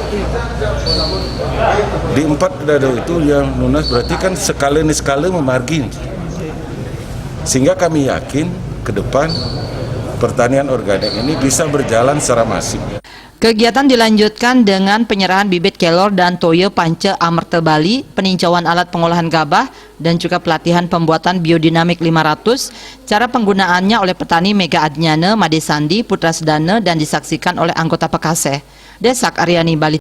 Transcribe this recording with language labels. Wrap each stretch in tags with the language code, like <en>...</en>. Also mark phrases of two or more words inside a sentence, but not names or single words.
<id>Di 4 danau itu yang lunas berarti kan skala memargin. Sehingga kami yakin ke depan pertanian organik ini bisa berjalan secara masif. Kegiatan dilanjutkan dengan penyerahan bibit kelor dan toyo pance amerta Bali, peninjauan alat pengolahan gabah, dan juga pelatihan pembuatan biodinamik 500. Cara penggunaannya oleh petani Mega Adnyana, Made Sandi, Putra Sedana, dan disaksikan oleh anggota Pekaseh. Desak Aryani, Bali.</id>